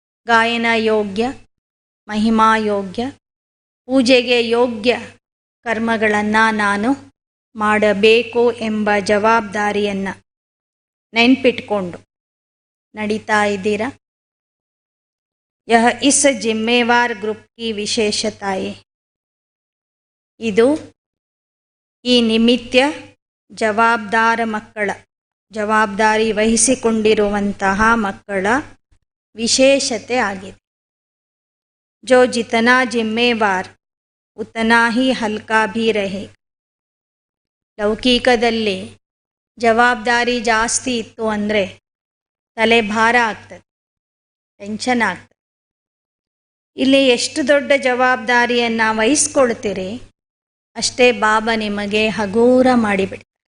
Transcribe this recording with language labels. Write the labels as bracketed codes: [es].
[kn] ಗಾಯನ ಯೋಗ್ಯ, ಮಹಿಮಾ ಯೋಗ್ಯ, ಪೂಜೆಗೆ ಯೋಗ್ಯ ಕರ್ಮಗಳನ್ನು ನಾನು ಮಾಡಬೇಕು ಎಂಬ ಜವಾಬ್ದಾರಿಯನ್ನು ನೆನ್ಪಿಟ್ಕೊಂಡು ನಡೀತಾ ಇದ್ದೀರಾ? [hi] यह इस जिम्मेवार ग्रुप की विशेषताएं. [kn] ಇದು ಈ ನಿಮಿತ್ತ ಜವಾಬ್ದಾರ ಮಕ್ಕಳ, ಜವಾಬ್ದಾರಿ ವಹಿಸಿಕೊಂಡಿರುವಂತಹ ಮಕ್ಕಳ ವಿಶೇಷತೆ ಆಗಿದೆ. [hi] जो जितना जिम्मेवार उतना ही हल्का भी रहे. [kn] ಲೌಕಿಕದಲ್ಲಿ ಜವಾಬ್ದಾರಿ ಜಾಸ್ತಿ ಇತ್ತು ಅಂದರೆ ತಲೆ ಭಾರ ಆಗ್ತದೆ, ಟೆನ್ಷನ್ ಆಗ್ತದೆ. ಇಲ್ಲಿ ಎಷ್ಟು ದೊಡ್ಡ ಜವಾಬ್ದಾರಿಯನ್ನು ವಹಿಸ್ಕೊಳ್ತೀರಿ ಅಷ್ಟೇ ಬಾಬಾ ನಿಮಗೆ ಹಗೂರ ಮಾಡಿಬಿಡ್ತಾರೆ.